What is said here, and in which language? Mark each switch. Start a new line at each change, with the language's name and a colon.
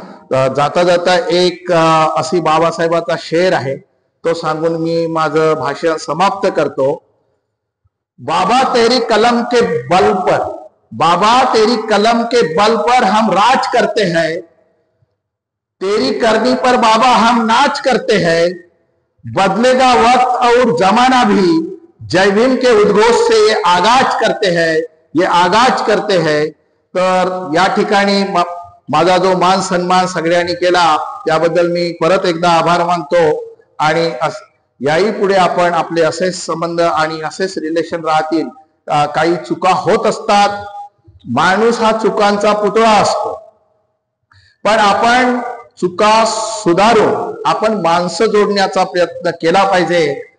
Marathi: जाता जाता एक अशी बाबासाहेबाचा शेर आहे तो सांगून मी माझं भाषण समाप्त करतो।
Hindi: बाबा तेरी कलम के बल पर, बाबा तेरी कलम के बल पर हम राज करते हैं, तेरी करनी पर बाबा हम नाच करते हैं, बदलेगा वक्त और जमाना भी, जय भीम के उद्घोष से ये आगाज करते हैं, ये आगाज करते हैं।
Marathi: तर या ठिकाणी माझा जो मान सन्मान सगळ्यांनी केला त्याबद्दल मी परत एकदा आभार मानतो आणि याही पुढे आपण आपले असेच संबंध आणि असेच रिलेशन राहतील। काही चुका होत असतात, माणूस हा चुकांचा पुतळा असतो, पण आपण चुका सुधारून आपण माणसं जोडण्याचा प्रयत्न केला पाहिजे।